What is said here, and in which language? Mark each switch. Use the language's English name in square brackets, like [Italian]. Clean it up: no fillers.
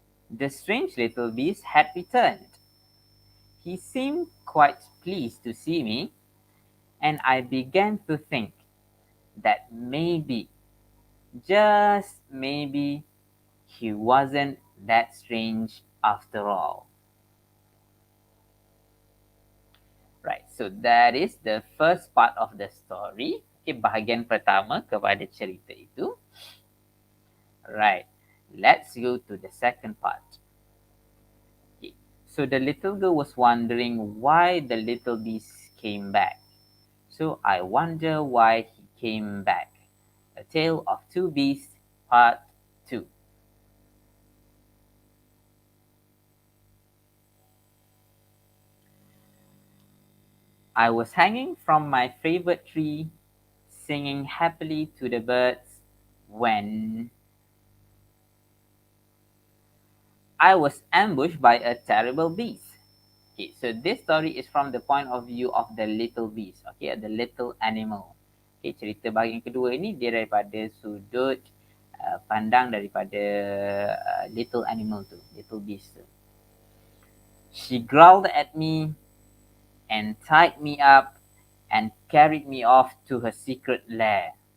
[English] The strange little beast had returned. He seemed quite pleased to see me, and I began to think that maybe, just maybe, he wasn't that strange after all. Right, so that is the first part of the story. [Malay] Okay, bahagian pertama kepada cerita itu. [English] Right, let's go to the second part. Okay. So the little girl was wondering why the little beast came back. So I wonder why he came back. A Tale of Two Beasts, Part 2. I was hanging from my favorite tree, singing happily to the birds, when I was ambushed by a terrible beast. Okay, so this story is from the point of view of the little beast, okay, the little animal. [Malay] Okay, cerita bahagian kedua ini dia daripada sudut pandang daripada [English] little animal [Malay] tu, [English] little beast [Malay] tu. [English] She growled at me and tied me up and carried me off to her secret lair.